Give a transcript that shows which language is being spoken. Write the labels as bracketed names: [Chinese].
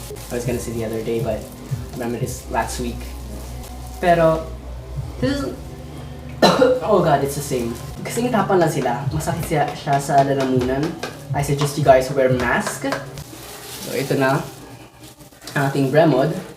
[English] I was gonna say the other day, but I remember this last week. Pero, this is, oh god, it's the same. [Filipino] Kasi tapang lang sila, masakit siya sa lalamunan. [English] I suggest you guys wear mask. [Filipino] So ito na ang ating Bremod.